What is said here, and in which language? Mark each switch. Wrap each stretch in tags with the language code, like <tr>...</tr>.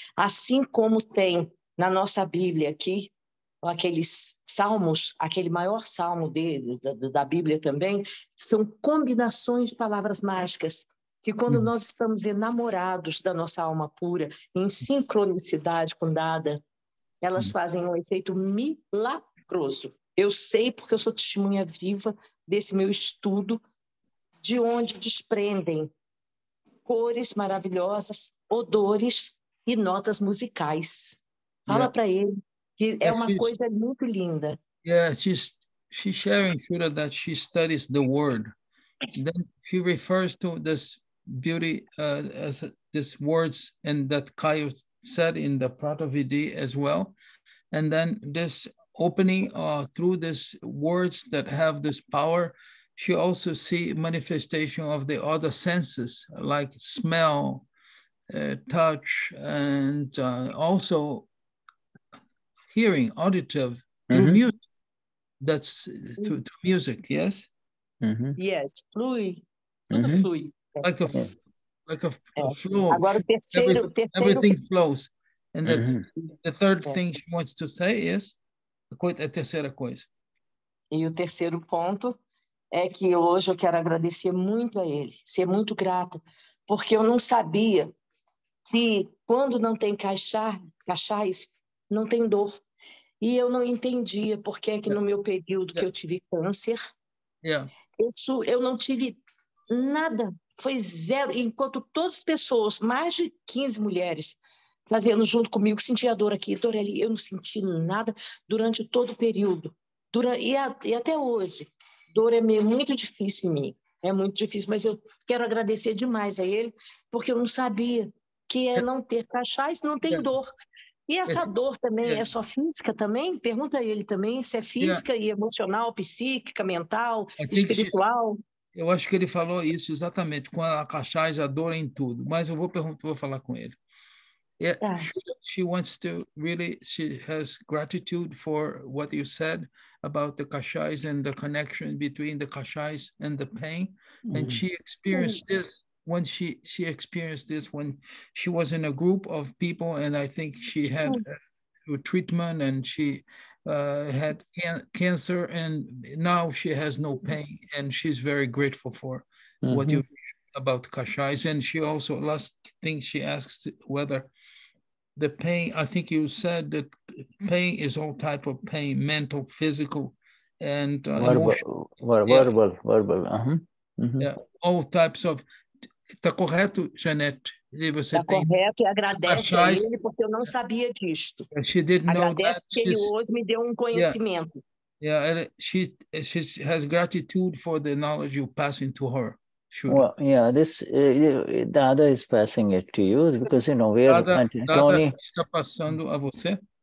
<pt>Assim como tem na nossa Bíblia aqui, aqueles salmos, aquele maior salmo da Bíblia também, são combinações de palavras mágicas, que quando nós estamos enamorados da nossa alma pura, em sincronicidade com Dada, elas fazem um efeito milagroso. Eu sei porque eu sou testemunha viva desse meu estudo, de onde desprendem cores maravilhosas, odores e notas musicais. Fala para ele que é uma coisa muito linda.</pt> <en>Yeah, she's sharing, Shuddha, that she studies the word. Then she refers to this beauty as these words, and that Kayo said in the Pratavidi as well. And then this opening through these words that have this power, she also see manifestation of the other senses, like smell, touch, and also hearing, auditive, through music. That's through music, yes?</en> <pt>Yes, flui. Tudo flui.</pt> <en>Like a flow.</en> <pt>Agora,</pt> <en>Everything flows. And the third thing she wants to say is,</en> <pt>a terceira coisa. E o terceiro ponto é que hoje eu quero agradecer muito a ele, ser muito grata, porque eu não sabia que quando não tem kashayas, não tem dor. E eu não entendia por que no meu período que eu tive câncer, eu não tive nada, foi zero. Enquanto todas as pessoas, mais de 15 mulheres, fazendo junto comigo, sentia dor aqui, dor ali, eu não senti nada durante todo o período. E até hoje, dor é muito difícil em mim. É muito difícil, mas eu quero agradecer demais a ele, porque eu não sabia que é não ter kashayas, não tem dor. E essa dor também é só física também? Pergunta a ele também se é física e emocional, psíquica, mental, espiritual. Eu acho que ele falou isso exatamente, com a kashaya, a dor em tudo, mas eu vou falar com ele.</pt> <en>She wants to really, she has gratitude for what you said about the kashayas and the connection between the kashayas and the pain. And she experienced this when she experienced this when she was in a group of people, and I think she had a treatment and she had cancer, and now she has no pain, and she's very grateful for what you about kashayas. And she also, last thing she asks, whether the pain, I think you said that pain is all type of pain, mental, physical, and emotional. Verbal. Yeah, all types of.</en> <pt>Está correto, Janete? Está correto, e agradece a ele, porque eu não sabia disto.</pt> <en>She didn't know</en> <pt>agradece</pt> <en>that.</en> <pt>Que ele hoje me deu conhecimento.</pt> <en>Yeah, she has gratitude for the knowledge you passing to her. Sure. Well, yeah, this Dada is passing it to you because we are</en> <pt>Dada está passando a você.</pt>